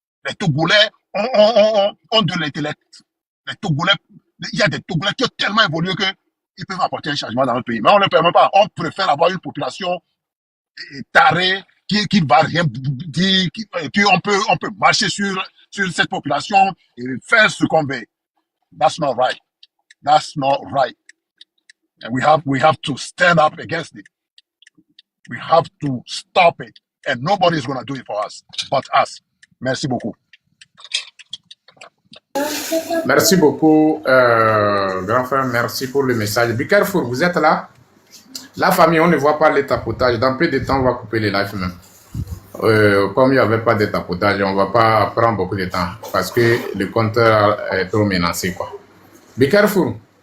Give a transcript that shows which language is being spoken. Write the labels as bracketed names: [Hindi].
[French] Les Togolais ont de l'intellect. Les Togolais, il y a des Togolais qui ont tellement évolué qu'ils peuvent apporter un changement dans notre pays. Mais on ne le permet pas. On préfère avoir une population tarée qui va rien dire. Et puis on peut marcher sur cette population et faire ce qu'on veut. [English] That's not right. That's not right. And we have to stand up against it. We have to stop it. And nobody is going to do it for us but us. [French] Merci beaucoup. Merci beaucoup, grand frère. Merci pour le message. [English] Be careful, [French] vous êtes là? La famille, on ne voit pas les tapotages. Dans peu de temps, on va couper les lives même. Comme il n'y avait pas de tapotage, on ne va pas prendre beaucoup de temps parce que le compteur est trop menacé, quoi. [English] Be careful.